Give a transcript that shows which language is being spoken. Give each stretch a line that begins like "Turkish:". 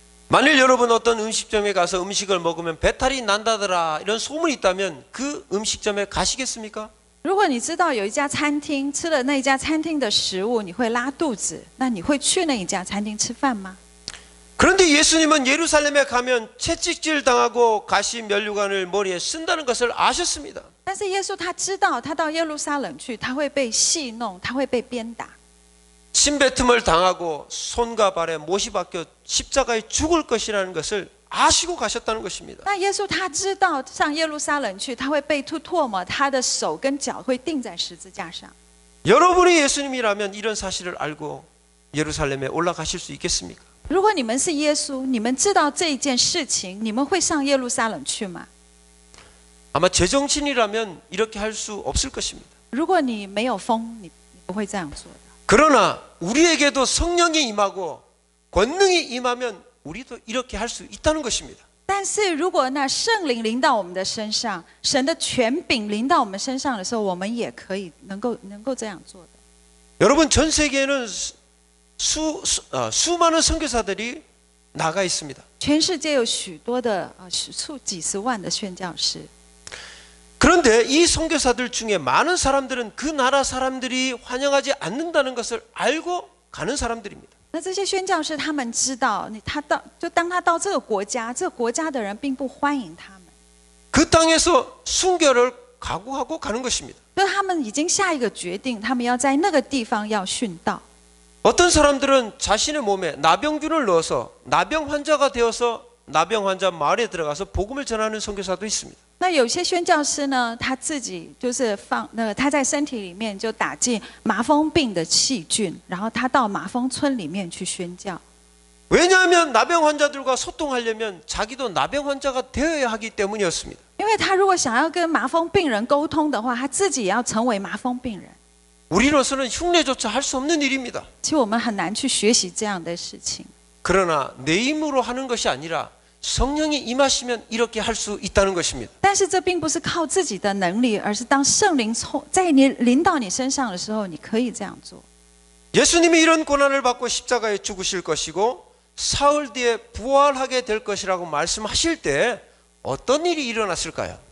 Korean: 만일 여러분 어떤 음식점에 가서 음식을 먹으면 배탈이 난다더라 이런 소문이 있다면 그 음식점에 가시겠습니까?
Chinese: 如果你知道有一家餐厅吃了那一家餐厅的食物你会拉肚子，那你会去那一家餐厅吃饭吗？
Korean: 그런데 예수님은 예루살렘에 가면 채찍질 당하고 가시 면류관을 머리에 쓴다는 것을 아셨습니다.
Chinese: 但是耶稣他知道，他到耶路撒冷去，他会被戏弄，他会被鞭打。
Korean: 침뱉음을 당하고 손과 발에 못이 박혀 십자가에 죽을 것이라는 것을 아시고 가셨다는 것입니다.
Chinese: 那耶稣他知道上耶路撒冷去，他会被吐唾沫，他的手跟脚会钉在十字架上。
Korean: 여러분이 예수님이라면 이런 사실을 알고 예루살렘에 올라가실 수 있겠습니까?
Chinese: 如果你们是耶稣，你们知道这一件事情，你们会上耶路撒冷去吗？
Korean: 아마 제정신이라면 이렇게 할 수 없을 것입니다.
Chinese: 如果你没有疯，你不会这样做的。
Korean: 그러나 우리에게도 성령이 임하고 권능이 임하면 우리도 이렇게 할 수 있다는 것입니다.
Chinese: 但是如果那圣灵临到我们的身上，神的权柄临到我们身上的时候，我们也可以能够这样做的。
Korean: 여러분 전 세계에는 수많은 선교사들이 나가 있습니다.
Chinese: 全世界有许多的几十万的宣教士。
Korean: 그런데 이 선교사들 중에 많은 사람들은 그 나라 사람들이 환영하지 않는다는 것을 알고 가는 사람들입니다.
Chinese: 那这些宣教士他们知道，当他到这个国家，这个国家的人并不欢迎他们。
Korean: 그 땅에서 순교를 각오하고 가는 것입니다.
Chinese: 所以他们已经下一个决定，他们要在那个地方要殉道。
Korean: 어떤 사람들은 자신의 몸에 나병균을 넣어서 나병 환자가 되어서 나병 환자 마을에 들어가서 복음을 전하는 선교사도 있습니다.
Chinese: 那有些宣教师呢，他自己就是他在身体里面就打进麻风病的细菌，然后他到麻风村里面去宣教。
Korean: 왜냐하면 나병 환자들과 소통하려면 자기도 나병 환자가 되어야 하기 때문이었습니다.
Chinese: 因为他如果想要跟麻风病人沟通的话，他自己也要成为麻风病人。
Korean: 우리로서는 흉내조차 할 수 없는 일입니다.
Chinese: 其实我们很难去学习这样的事情。
Korean: 그러나 내 힘으로 하는 것이 아니라 성령이 임하시면 이렇게 할 수 있다는 것입니다.
Chinese: 但是这并不是靠自己的能力，而是当圣灵在你临到你身上的时候，你可以这样做。
Korean: 예수님이 이런 고난을 받고 십자가에 죽으실 것이고 사흘 뒤에 부활하게 될 것이라고 말씀하실 때 어떤 일이 일어났을까요?